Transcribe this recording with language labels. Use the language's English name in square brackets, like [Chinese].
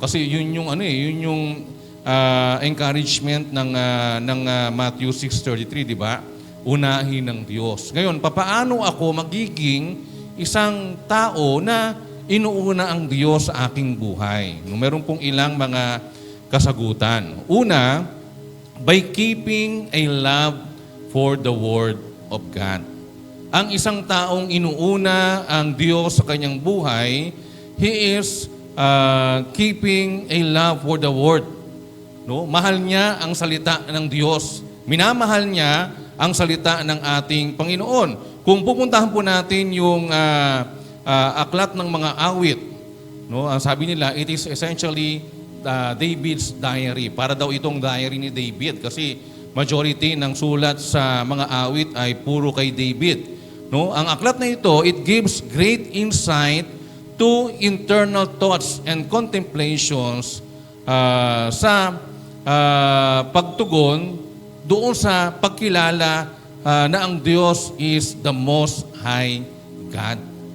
[Filipino] Kasi yun yung encouragement ng Matthew 6:33, di ba? Unahin ng Diyos. Ngayon, paano ako magiging isang tao na inuuna ang Diyos sa aking buhay? No, meron pong ilang mga kasagutan. Una, [English] by keeping a love for the Word of God. [Filipino] Ang isang taong inuuna ang Diyos sa kanyang buhay, [English] he is keeping a love for the Word. [Filipino] No? Mahal niya ang salita ng Diyos. Minamahal niya ang salita ng ating Panginoon. Kung pupuntahan po natin yung aklat ng mga awit, no? Ang sabi nila, [English] it is essentially David's diary. [Filipino] Para daw itong diary ni David kasi majority ng sulat sa mga awit ay puro kay David. No? Ang aklat na ito, [English] it gives great insight to internal thoughts and contemplations [Filipino] sa pagtugon doon sa pagkilala na ang Diyos [English] is the Most High God.